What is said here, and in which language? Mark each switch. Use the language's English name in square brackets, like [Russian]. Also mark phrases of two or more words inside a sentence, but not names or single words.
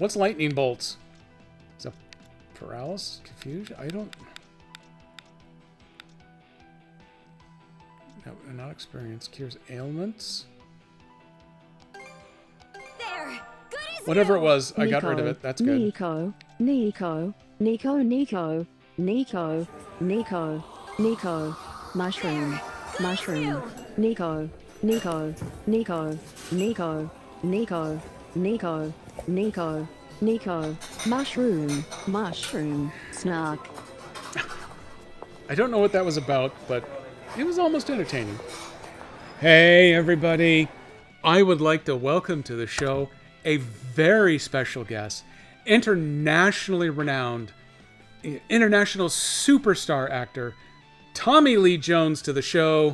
[English] What's lightning bolts? Is that paralysis? Confusion? I don't... No, not experienced. Cures ailments? There! Good as Whatever it new. was, I got rid of it. That's good. Nico, Nico, Nico, Nico, Nico, Nico, Nico, mushroom, mushroom, Nico, Nico, Nico, Nico, Nico, Nico, Nico, Nico, mushroom, mushroom, snark. I don't know what that was about, but it was almost entertaining. Hey, everybody. I would like to welcome to the show a very special guest, internationally renowned international superstar actor Tommy Lee Jones to the show.